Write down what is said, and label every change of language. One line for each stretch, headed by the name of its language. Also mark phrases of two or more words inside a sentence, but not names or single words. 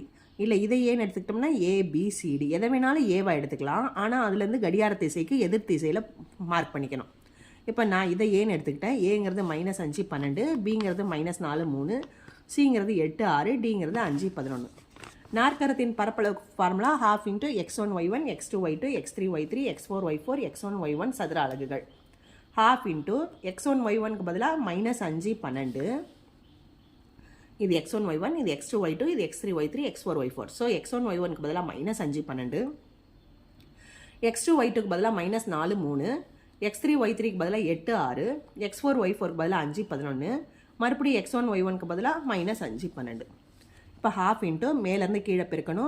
Tamil: இல்லை இதை ஏன்னு எடுத்துக்கிட்டோம்னா ABCD. எதை வேணாலும் ஏவா எடுத்துக்கலாம். ஆனால் அதுலேருந்து கடிகார திசைக்கு எதிர் திசையில் மார்க் பண்ணிக்கணும். இப்போ நான் இதை ஏன்னு எடுத்துக்கிட்டேன். ஏங்கிறது -5 12, பிங்கிறது -4 3, சிங்கிறது 8 6, டிங்கிறது 5 11. நாற்கரத்தின் பரப்பளவு ஃபார்முலா ½ × x1 y1 x2 y2 x3 y3 x4 y4 x1 y1 சதுர அலகுகள். ½ × x1 y1க்கு பதிலாக -5 12, இது x1 y1, இது x2 y2, இது x3 y3 x4 y4. ஸோ x1 y1க்கு பதிலாக -5 12, x2 y2க்கு பதிலாக -4 3, x3 y3க்கு பதிலாக 8 6, x4 y4க்கு பதிலாக 5 11, மறுபடியும் x1 y1க்கு பதிலாக -5 12. இப்போ ½ இன்ட்டு மேலேருந்து கீழே பெருக்கணும்.